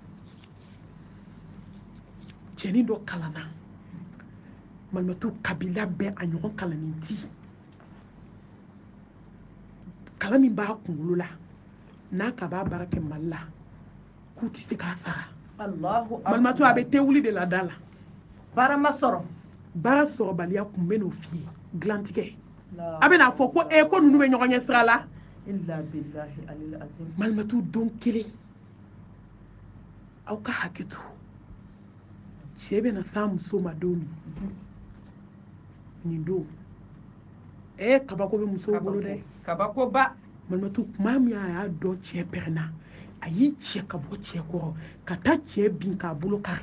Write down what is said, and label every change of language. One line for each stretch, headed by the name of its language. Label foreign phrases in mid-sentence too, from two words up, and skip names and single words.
Bambara: cɛnin dɔ kalanna malimatu kabila bɛɛ a ɲɔgɔn kalannen ti kalan min b'a kunkolo la n'a ka b'a baara kɛ mali la k'u tɛ se k'a sara malimatu a bɛ te wuli de la da la baara ma sɔrɔ baara sɔrɔbaliya kun bɛ n'o f'i ye dilantigɛ a bɛ n'a fɔ ko ko ninnu bɛ ɲɔgɔn ɲɛ sira la
Arabic: إلا بالله العلي العظيم
Bambara: malimatu don kelen aw ka hakɛ to cɛ bɛna s'a muso ma don min nin don kabako bɛ musow bolo dɛ kabako ba malimatu tuma min a y'a dɔn cɛ pɛrɛnna a y'i cɛ ka bɔ cɛ kɔrɔ ka taa cɛ bin k'a bolo kari